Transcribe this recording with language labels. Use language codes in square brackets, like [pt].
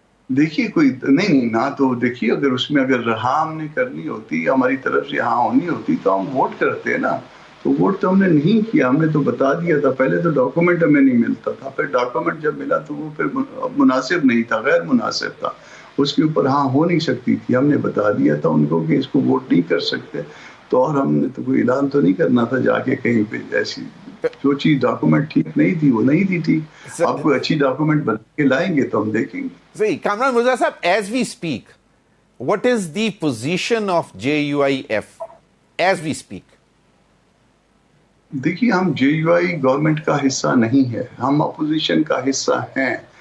[ur] دیکھیے کوئی نہیں نہ تو دیکھیے، اگر اس میں اگر ہاں ہم نے کرنی ہوتی، ہماری طرف سے ہاں ہونی ہوتی تو ہم ووٹ کرتے نا، تو ووٹ تو ہم نے نہیں کیا، ہم نے تو بتا دیا تھا، پہلے تو ڈاکومنٹ ہمیں نہیں ملتا تھا، پھر ڈاکومنٹ جب ملا تو وہ پھر مناسب نہیں تھا، غیر مناسب تھا، اس کے اوپر ہاں ہو نہیں سکتی تھی، ہم نے بتا دیا تھا ان کو کہ اس کو ووٹ نہیں کر سکتے، تو اور ہم نے تو کوئی اعلان تو نہیں کرنا تھا جا کے کہیں پہ ایسی جو چیز ڈاکومنٹ ٹھیک نہیں تھی وہ نہیں دی تھی. آپ کوئی اچھی ڈاکومنٹ بنا کے لائیں گے تو ہم دیکھیں گے. صحیح. [en] کامران مرزا صاحب, as we speak what is the position of JUIF as we speak? [ur] دیکھیے, ہم JUI گورنمنٹ کا حصہ نہیں ہے, ہم اپوزیشن کا حصہ ہیں.